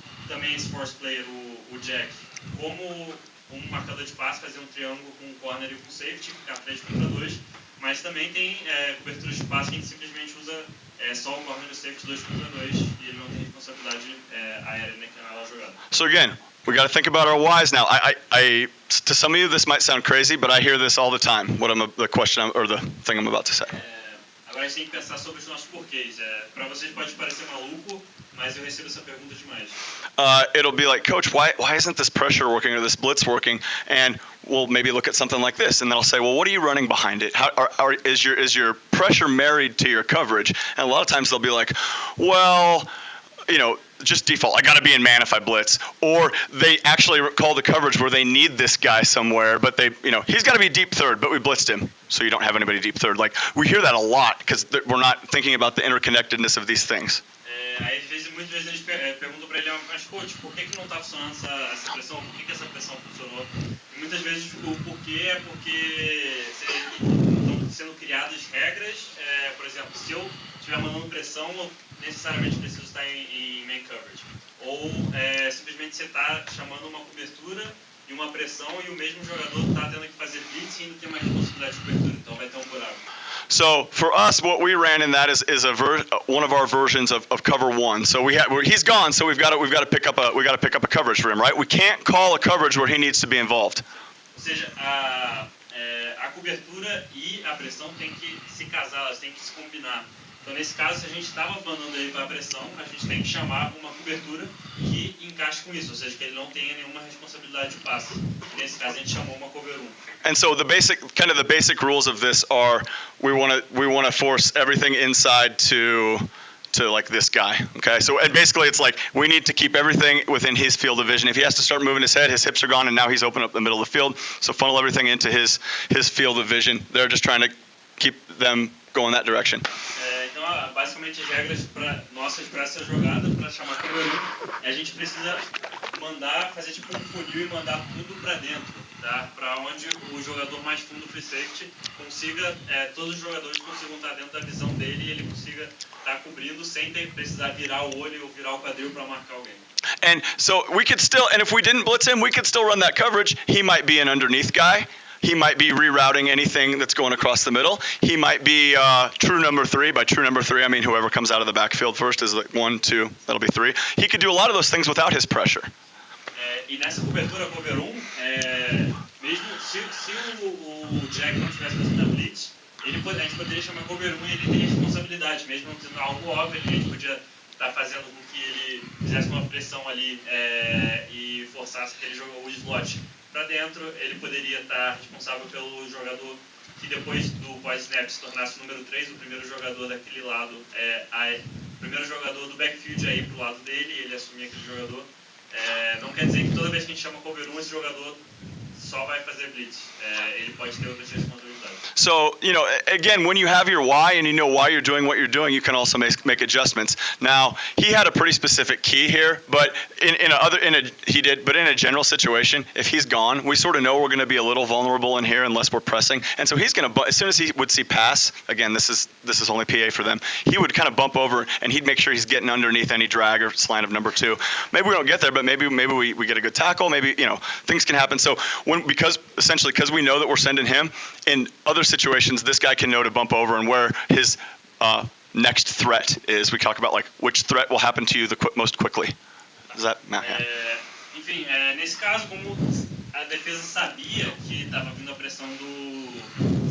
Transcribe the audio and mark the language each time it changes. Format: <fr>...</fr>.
<pt>Também esse force player, o Jack, como um marcador de passe, fazer um triângulo com o corner e com o safety, ficar 3 contra 2. Mas também tem coberturas de passe que a gente simplesmente usa só o corner e o safety 2 contra 2 e ele não tem responsabilidade aérea naquela jogada.</pt> <en>So again, we got to think about our whys now. I to some of you this might sound crazy, but I hear this all the time. The thing I'm about to say.</en> <pt>Agora a gente tem que pensar sobre os nossos porquês. Para vocês pode parecer maluco, mas eu recebo essa pergunta demais.</pt> <en>It'll be like, Coach, why isn't this pressure working or this blitz working? And we'll maybe look at something like this, and then I'll say, well, what are you running behind it? Is your pressure married to your coverage? And a lot of times they'll be like, well, just default. I got to be in man if I blitz. Or they actually call the coverage where they need this guy somewhere, but he's got to be deep third, but we blitzed him, so you don't have anybody deep third. Like, we hear that a lot because we're not thinking about the interconnectedness of these things.</en> <pt>Aí, muitas vezes eles perguntam para ele, mas coach, por que não está funcionando essa pressão? Por que essa pressão funcionou? E muitas vezes o porquê é porque criadas regras, por exemplo, se eu estiver mandando pressão, eu necessariamente preciso estar em man coverage. Ou simplesmente você está chamando uma cobertura e uma pressão e o mesmo jogador está tendo que fazer blitz e ainda tem uma responsabilidade de cobertura, então vai ter um buraco.</pt> <en>So for us, what we ran in that is one of our versions of cover one. So he's gone, so we've got to pick up a coverage for him, right? We can't call a coverage where he needs to be involved.</en> <pt>Ou seja, a cobertura e a pressão tem que se casar, elas têm que se combinar. Então, nesse caso, se a gente estava mandando ele para a pressão, a gente tem que chamar uma cobertura que encaixe com isso, ou seja, que ele não tenha nenhuma responsabilidade de passe. Nesse caso, a gente chamou uma cover 1.</pt> <en>And so the basic rules of this are we want to force everything inside to like this guy, okay? So and basically it's like we need to keep everything within his field of vision. If he has to start moving his head, his hips are gone, and now he's open up the middle of the field. So funnel everything into his field of vision. They're just trying to keep them going that direction.</en> <pt>Então, basicamente as regras nossas para essa jogada, para chamar cover 1, a gente precisa fazer tipo um funil e mandar tudo para dentro, tá? Para onde o jogador mais fundo free safety consiga, todos os jogadores consigam estar dentro da visão dele e ele consiga estar cobrindo sem precisar virar o olho ou virar o quadril para marcar alguém.</pt> <en>And so we could still, and if we didn't blitz him, we could still run that coverage. He might be an underneath guy. He might be rerouting anything that's going across the middle. He might be true number 3. By true number 3, I mean whoever comes out of the backfield first is like 1, 2, that'll be 3. He could do a lot of those things without his pressure.</en> <pt>E nessa cobertura cover 1, mesmo se o Jack não estivesse fazendo a blitz, a gente poderia chamar cover 1 e ele teria responsabilidade, mesmo não tendo algo óbvio, a gente podia estar fazendo com que ele fizesse uma pressão ali e forçasse que ele jogou o slot para dentro, ele poderia estar responsável pelo jogador que depois do pós-snap se tornasse o número 3, o primeiro jogador daquele lado, o primeiro jogador do backfield aí pro lado dele, ele assumir aquele jogador. Não quer dizer que toda vez que a gente chama cover 1, esse jogador só vai fazer blitz. Ele pode ter outras responsabilidades.</pt> <en>So, again, when you have your why and you know why you're doing what you're doing, you can also make adjustments. Now, he had a pretty specific key here, but in a general situation, if he's gone, we sort of know we're going to be a little vulnerable in here unless we're pressing. And so he's going to, as soon as he would see pass, again, this is only PA for them, he would kind of bump over and he'd make sure he's getting underneath any drag or slant of number 2. Maybe we don't get there, but maybe we get a good tackle. Maybe, things can happen. So because we know that we're sending him, in other situations, this guy can know to bump over and where his next threat is. We talk about like which threat will happen to you most quickly. Does that matter?</en> <pt>Enfim, nesse caso, como a defesa sabia que estava vindo a pressão do...</pt>